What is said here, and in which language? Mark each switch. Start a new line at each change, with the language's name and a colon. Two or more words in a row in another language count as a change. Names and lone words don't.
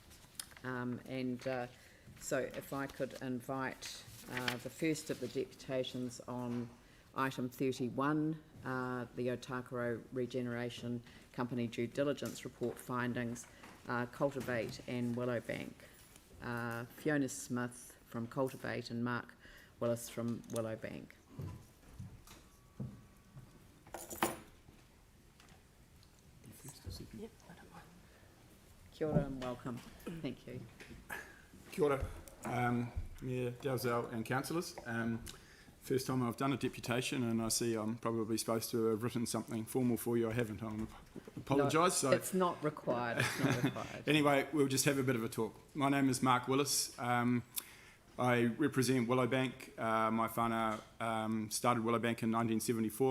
English: So if I could invite the first of the deputations on item 31, the Otakaro Regeneration Company Due Diligence Report findings, Cultivate and Willowbank. Fiona Smith from Cultivate and Mark Willis from Willowbank.
Māori: Kia ora
English: and welcome. Thank you.
Māori: Kia ora,
English: Mayor Dalzell and councillors. First time I've done a deputation, and I see I'm probably supposed to have written something formal for you. I haven't. I apologise. No, it's not required. It's not required. Anyway, we'll just have a bit of a talk. My name is Mark Willis. I represent Willowbank. My whānau started Willowbank in 1974.